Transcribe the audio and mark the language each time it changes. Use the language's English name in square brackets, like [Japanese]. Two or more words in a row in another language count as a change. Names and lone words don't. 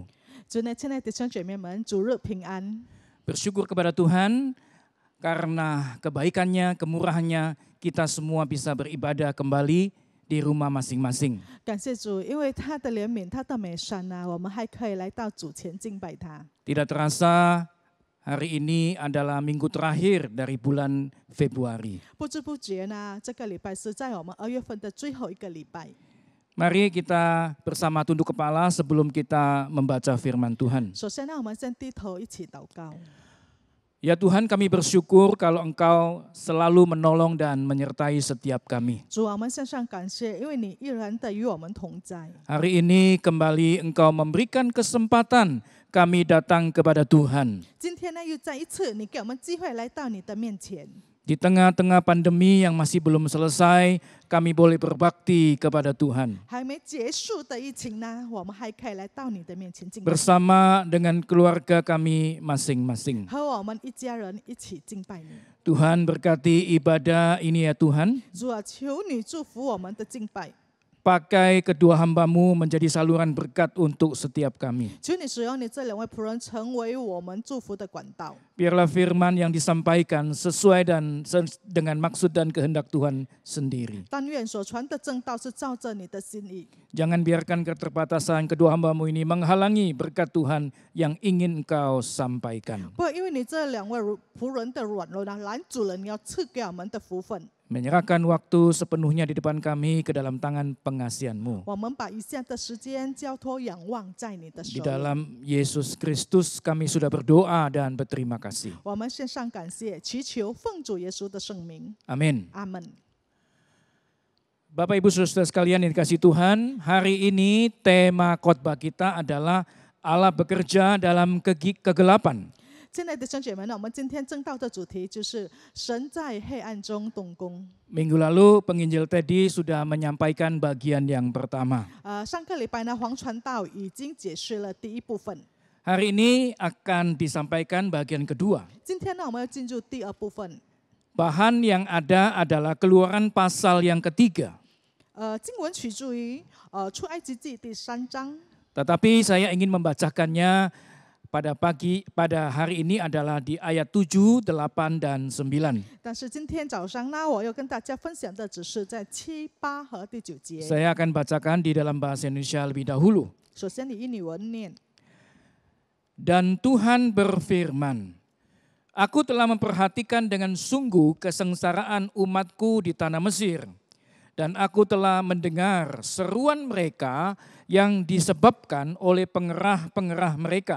[Chinese] 主内，亲爱的弟兄姐妹们，主日平安。 [Indonesian] Bersyukur kepada Tuhan karena kebaikannya, kemurahannya, kita semua bisa beribadah kembali di rumah masing-masing. [Chinese] 感谢主，因为他的怜悯，他的美善啊，我们还可以来到主前敬拜他。 [Indonesian] Tidak terasa hari ini adalah minggu terakhir dari bulan Februari. [Chinese] 不知不觉呢，这个礼拜是在我们2月份的最后一个礼拜。 [Indonesian] Mari kita bersama tunduk kepala sebelum kita membaca firman Tuhan. [Chinese] 首先呢，我们先低头一起祷告。 [Indonesian] Ya Tuhan, kami bersyukur kalau Engkau selalu menolong dan menyertai setiap kami. [Chinese] 主啊，我们献上感谢，因为你依然的与我们同在。 [Indonesian] Hari ini kembali Engkau memberikan kesempatan kami datang kepada Tuhan. [Chinese] 今天呢，又再一次，你给我们机会来到你的面前。 [Indonesian] Di tengah-tengah pandemi yang masih belum selesai, kami boleh berbakti kepada Tuhan. [Chinese] 还没结束的疫情呢，我们还可以来到你的面前敬拜， [Indonesian] Bersama dengan keluarga kami masing-masing. [Chinese] 和我们一家人一起敬拜你。 [Indonesian] Tuhan berkati ibadah ini ya Tuhan. [Chinese] 主啊，求你祝福我们的敬拜， [Indonesian] Pakai kedua hamba-Mu menjadi saluran berkat untuk setiap kami. [Chinese] 求你使用你这2位仆人成为我们祝福的管道。 [Indonesian] Biarlah firman yang disampaikan sesuai dengan maksud dan kehendak Tuhan sendiri. [Chinese] 但愿所传的正道是照着你的心意。 [Indonesian] Jangan biarkan keterbatasan kedua hamba-Mu ini menghalangi berkat Tuhan yang ingin Engkau sampaikan. [Chinese] 不，因为你这2位仆人的软弱呢，拦阻了你要赐给我们的福分。 [Indonesian] Menyerahkan waktu sepenuhnya di depan kami ke dalam tangan pengasihan-Mu. [Chinese] 我们把以下的时间交托仰望在你的 [Indonesian] Di [Chinese] 手里。 [Indonesian] dalam Yesus Kristus kami sudah berdoa dan berterima kasih. [Chinese] 我们献上感谢，祈求奉主耶稣的圣名， [Indonesian] Amin. [Chinese] 阿门。 [Indonesian] Bapak Ibu Saudara sekalian yang dikasihi Tuhan, hari ini tema khotbah kita adalah Allah bekerja dalam kegelapan. [Chinese] 亲爱的弟兄姐妹们，我们今天正道的主题就是神在黑暗中动工。 [Indonesian] Minggu lalu penginjil Teddy sudah menyampaikan bagian yang pertama. [Chinese] 上个礼拜呢，黄传道已经解释了第一部分。 [Indonesian] Hari ini akan disampaikan bagian kedua. [Chinese] 今天呢，我们要进入第2部分。 [Indonesian] Bahan yang ada adalah Keluaran pasal yang ketiga. [Chinese] 经文取自于出埃及记第3章。 [Indonesian] Tetapi saya ingin membacakannya pada hari ini adalah di ayat 7, 8, dan 9. [Chinese] 但是今天早上呢，我要跟大家分享的只是在7、8和第9节。 [Indonesian] Saya akan bacakan di dalam bahasa Indonesia lebih dahulu. [Chinese] 首先以印尼文念。 [Indonesian] Dan Tuhan berfirman, Aku telah memperhatikan dengan sungguh kesengsaraan umatku di tanah Mesir. Dan aku telah mendengar seruan mereka yang disebabkan oleh pengerah-pengerah mereka.